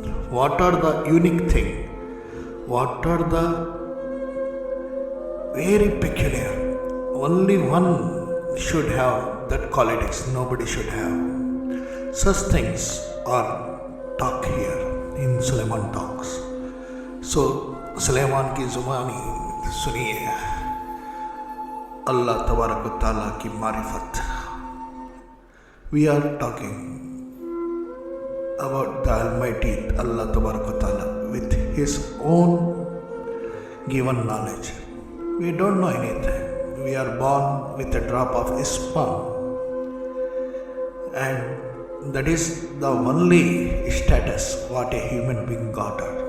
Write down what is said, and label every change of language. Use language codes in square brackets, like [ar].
[en] What are the unique thing? What are the very peculiar? Only one should have that qualities. Nobody should have. Such things are talked here in Suleiman Talks. [hi] So Suleiman की ज़ुबानी सुनिए अल्लाह तबारक व तआला की मारिफत. [en] We are talking about the Almighty Allah Tabarak wa Ta'ala with His own given knowledge. We don't know anything. We are born with a drop of sperm, and that is the only status what a human being got.